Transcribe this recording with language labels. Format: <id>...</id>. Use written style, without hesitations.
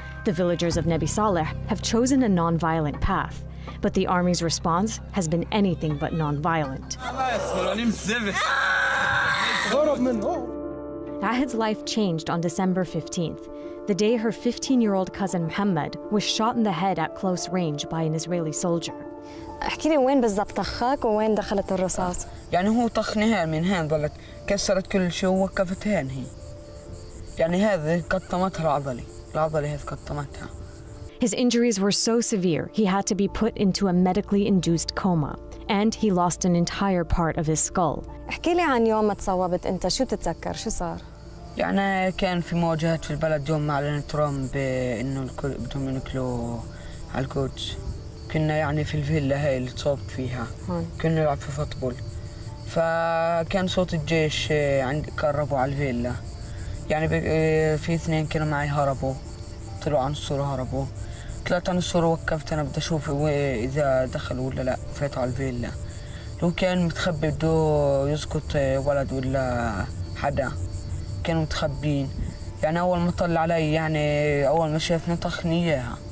<en>The villagers of Nabi Saleh have chosen a non-violent path, but the army's response has been anything but non-violent. Ahed's life changed on December 15th, the day her 15-year-old cousin Muhammad was shot in the head at close range by an Israeli soldier.</en> <ar>احكي لي وين بالضبط طخك وين دخلت الرصاص؟ يعني هو طخني هان من هان ظلت كسرت كل شيء ووقفت هان هي. يعني هذه قطمتها العضلة هذه قطمتها.</ar> <en>His injuries were so severe he had to be put into a medically induced coma, and he lost an entire part of his skull.</en> <ar>احكي لي عن يوم ما تصوبت انت، شو بتتذكر؟ شو صار؟ يعني كان في مواجهات في البلد يوم ما أعلن ترامب إنه بدهم ينقلوا على القدس. كنا يعني في الفيلا هاي اللي تصوبت فيها، كنا نلعب في فوتبول، فكان صوت الجيش قربوا على الفيلا، يعني في 2 كانوا معي هربوا، طلعوا عن الصورة هربوا، طلعت عن الصورة وقفت أنا بدي أشوف إذا دخلوا ولا لا، فاتوا على الفيلا، لو كان متخبي بده يسقط ولد ولا حدا، كانوا متخبين، يعني أول ما طلع علي يعني أول ما شافني طخني إياها.</ar>